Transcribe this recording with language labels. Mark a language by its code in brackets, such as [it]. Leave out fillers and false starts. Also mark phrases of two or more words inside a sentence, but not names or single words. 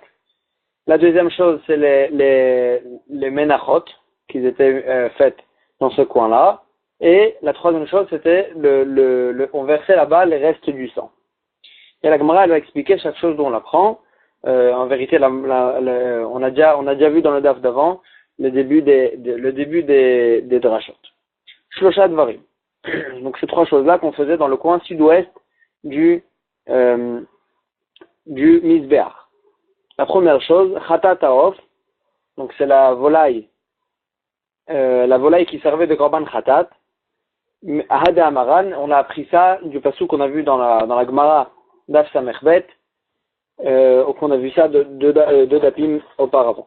[fr] La deuxième chose, c'est les menachot qui étaient faites dans ce coin-là. Et la troisième chose, c'était on versait là-bas les restes du sang. Et la Gemara, elle va expliquer chaque chose dont on l'apprend. En vérité, on a déjà vu dans le daf d'avant le début des drashot. [he] שלושה דברים. [fr] Donc ces trois choses-là qu'on faisait dans le coin sud-ouest du Mizbeach. La première chose, [he] חטאת העוף, [fr] donc c'est la volaille qui servait de [he] קרבן חטאת. אחד אמרן, [fr] on a appris ça du passou qu'on a vu dans la Gemara [he] דף ס"ב, [fr] qu'on a vu ça deux dapim auparavant.